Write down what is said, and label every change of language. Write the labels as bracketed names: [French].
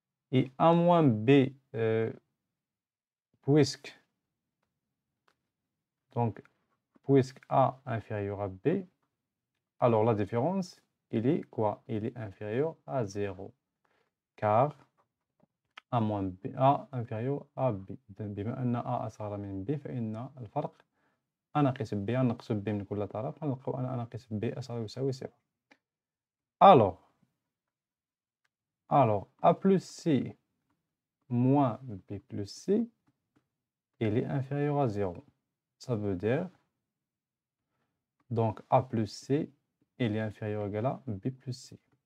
[French] Et A moins B, puisque A inférieur à B, alors la différence, il est quoi? Il est inférieur à 0. Car A moins B, A inférieur à B. [Arabic] بما أن A أصغر من B فإن الفرق A ناقص B نقص B من كل طرف نلقاو أن A ناقص B أصغر أو يساوي 0. [French] Alors A plus C moins B plus C, il est inférieur à 0. Ça veut dire, donc A plus C, il est inférieur ou égal à B plus C.